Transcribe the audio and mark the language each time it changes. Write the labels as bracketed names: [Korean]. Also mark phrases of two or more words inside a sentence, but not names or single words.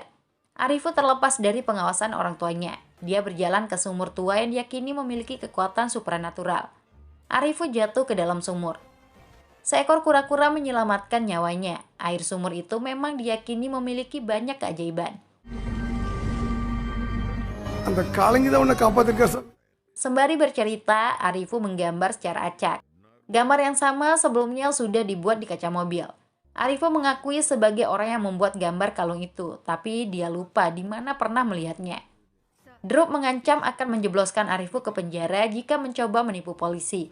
[Indonesian] Arifu terlepas dari pengawasan orang tuanya. Dia berjalan ke sumur tua yang diyakini memiliki kekuatan supranatural. Arifu jatuh ke dalam sumur. Seekor kura-kura menyelamatkan nyawanya. Air sumur itu memang diyakini memiliki banyak keajaiban. [Tamil] அந்த காலங்கி தான் உன்னை காப்பாத்திருக்கா சார். [Indonesian] Sembari bercerita, Arifu menggambar secara acak. Gambar yang sama sebelumnya sudah dibuat di kaca mobil. Arifu mengakui sebagai orang yang membuat gambar kalung itu, tapi dia lupa di mana pernah melihatnya. Drup mengancam akan menjebloskan Arifu ke penjara jika mencoba menipu polisi.